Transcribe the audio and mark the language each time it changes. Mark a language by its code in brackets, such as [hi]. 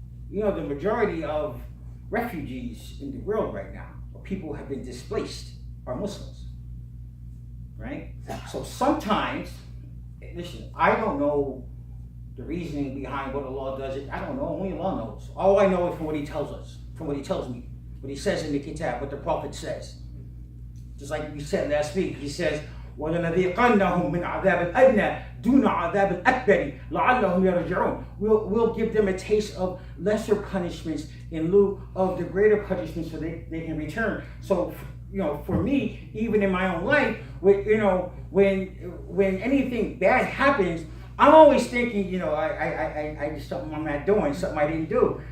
[en] You know, the majority of refugees in the world right now, or people who have been displaced, are Muslims. Right? So sometimes, listen, I don't know the reasoning behind what Allah does it. I don't know. Only Allah knows. All I know is from what He tells us, from what He tells me, what He says in the Kitab, what the Prophet says. Just like we said last week, He says, [ar] وَلَنَذِيقَنَّهُمْ مِنْ عَذَابِ الْأَدْنَى دُونَ عَذَابِ الْأَكْبَرِ لَعَلَّهُمْ يَرْجِعُونَ. [en] We'll give them a taste of lesser punishments in lieu of the greater punishments so they can return. So, you know, for me, even in my own life, when anything bad happens, I'm always thinking, you know, I did something I'm not doing, something I didn't do.